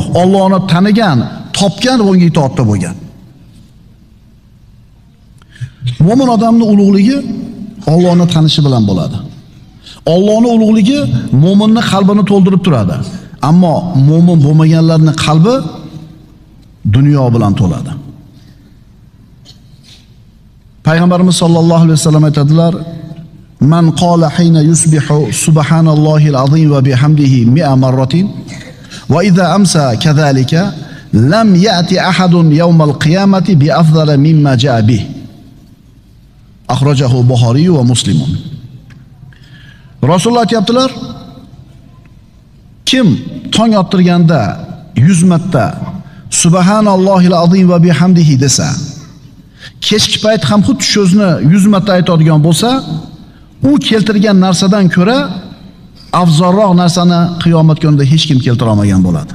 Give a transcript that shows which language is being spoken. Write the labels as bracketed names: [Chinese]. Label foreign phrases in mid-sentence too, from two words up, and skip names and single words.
[Uzbek] Allohni tanigan, topgan va unga itoatda bo'lgan. Mo'min odamning ulug'ligi Allohni tanishi bilan bo'ladi. Allohning ulug'ligi mo'minning qalbini to'ldirib turadi. Ammo mo'min bo'lmaganlarning qalbi dunyo bilan to'ladi. Payg'ambarimiz [Arabic] صلى الله عليه وسلم [Uzbek] aytadilar: [Arabic] "من قال حين يصبح سبحان الله العظيم وبحمده 100 مرة وإذا أمسى كذلك لم يأت أحد يوم القيامة بأفضل مما جاء به." أخرجه البخاري ومسلم. [Uzbek] Rasululloh aytibdilar: kim tong ottirganda 100 marta [Arabic] سبحان الله العظيم وبحمده [Uzbek] desa, kechki payt ham xuddi shu so'zni 100 marta aytadigan bo'lsa, u keltirgan narsadan ko'ra afzalroq narsani qiyomat kunida hech kim keltira olmagan bo'ladi.